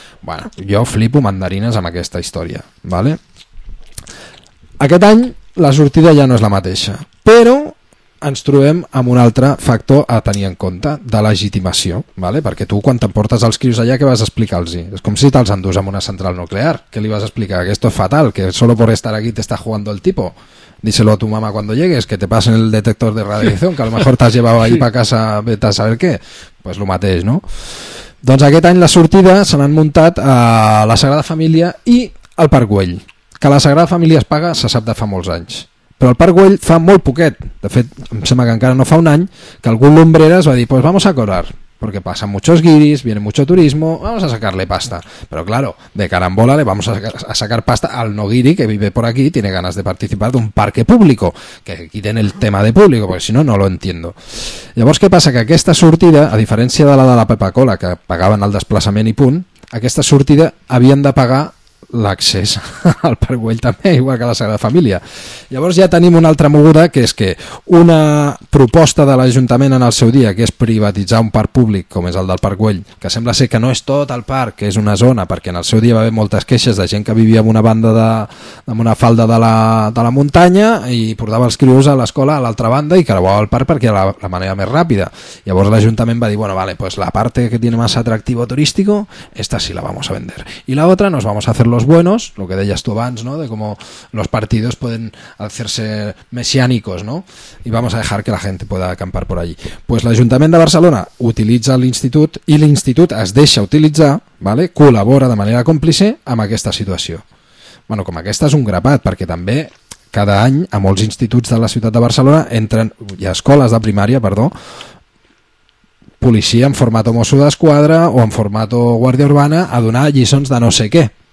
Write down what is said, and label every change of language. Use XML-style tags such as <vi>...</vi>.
<ca>Bueno, jo flipo mandarines amb aquesta història. Vale? Aquest any la sortida ja no és la mateixa, però... ens trobem amb un altre factor a tenir en compte, de legitimació, ¿vale? Perquè tu quan t'emportes els crios allà què vas explicar-los? És com si te'ls endús en una central nuclear, què li vas explicar?</ca> <es>Que esto es fatal, que solo por estar aquí te está jugando el tipo. Díselo a tu mamá cuando llegues, que te pasen el detector de radiación, que a lo mejor t'has llevado ahí para casa vete a saber qué.</es> <ca>Pues lo mateix, ¿no? Doncs aquest any la sortida se l'han muntat a la Sagrada Família i al Parc Güell. Que la Sagrada Família es paga se sap de fa molts anys. Però el Parc Güell fa molt poquet, de fet, em sembla que encara no fa un any, que algun lumbrera es va dir,</ca> <es>pues vamos a cobrar, porque pasan muchos guiris, viene mucho turismo, vamos a sacarle pasta. Pero claro, de carambola le vamos a sacar pasta al no guiri que vive por aquí, tiene ganas de participar de un parque público, que quiten el tema de público, porque si no, no lo entiendo.</es> <ca>Llavors, què passa? Que aquesta sortida, a diferència de la de la Pepa Cola, que pagaven el desplaçament i punt, aquesta sortida havien de pagar... l'accés al Parc Güell també, igual que a la Sagrada Família. Llavors ja tenim una altra moguda, que és que una proposta de l'Ajuntament en el seu dia, que és privatitzar un parc públic com és el del Parc Güell, que sembla ser que no és tot el parc, que és una zona, perquè en el seu dia va haver moltes queixes de gent que vivia en una banda en una falda de la muntanya i portava els crios a l'escola a l'altra banda i creuava el parc perquè era la manera més ràpida. Llavors l'Ajuntament va dir, bueno, vale,</ca> <es>pues la parte que tiene más atractivo turístico, esta sí la vamos a vender.</es> <ca>Y la otra nos vamos a hacer los buenos, lo que deies tu abans, ¿no? De cómo los partidos pueden hacerse mesiánicos, ¿no? Y vamos a dejar que la gente pueda acampar por allí. Pues l'Ajuntament de Barcelona utilitza l'institut i l'institut es deixa utilitzar, ¿vale? Col·labora de manera còmplice amb aquesta situació. Bueno, com aquesta és un grapat, perquè també cada any a molts instituts de la ciutat de Barcelona entren, hi ha escoles de primària, perdó, policia en formato mosso d'esquadra o en formato guàrdia urbana a donar lliçons de no sé què.</ca>